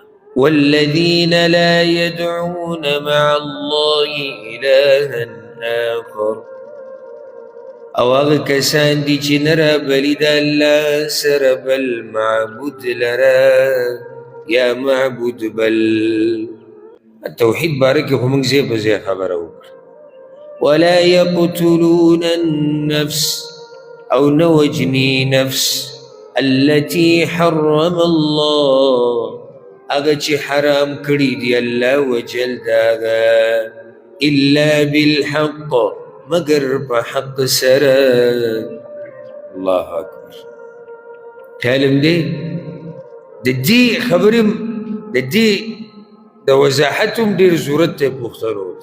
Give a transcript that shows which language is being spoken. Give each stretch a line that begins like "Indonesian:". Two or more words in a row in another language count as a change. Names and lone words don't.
Arabic: والذين لا يدعون مع الله إلها آخر
Pashto: او هغه کسان دي چې نه رابلي د الله سره بل معبود لره یا معبود بل. التوحید باره کې خو موږ ځای په ځای خبره وکړه.
Arabic: ولا يقتلون النفس
Pashto: او نه وجني نفس
Arabic: التي حرم الله
Pashto: هغه چې حرام کړي دي الله وجل داغه
Arabic: الا بالحق
Pashto: مگر په حق سره.
Arabic: الله اکبر.
Pashto: خیالم دی د دې خبرې د دې د وضاحت هم ډېر ضرورت دی پښتنو ته.